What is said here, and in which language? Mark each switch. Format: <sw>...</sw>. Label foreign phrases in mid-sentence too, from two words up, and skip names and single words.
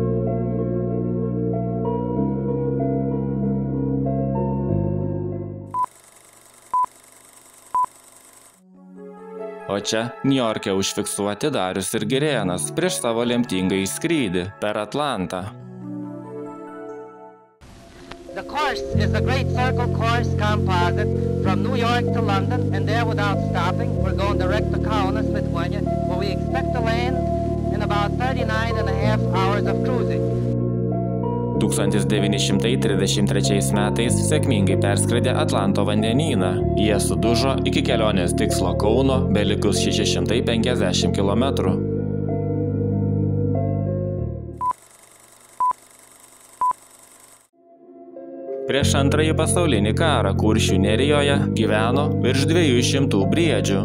<lt>O čia Niujorke užfiksuoti Darius ir Girėnas prieš savo lemtingąjį skrydį per Atlantą.</lt> <en>The course is a great circle course composite from New York to London, and there without stopping we're going direct to Kaunas, Lithuania, where we expect to land in about 39.5 hours of cruising.</en> <lt>1933 metais sėkmingai perskridė Atlanto vandenyną. Jie sudužo iki kelionės tikslo Kauno belikus 650 km. Prieš Antrąjį pasaulinį karą Kuršių nerijoje gyveno virš 200 briedžių.</lt>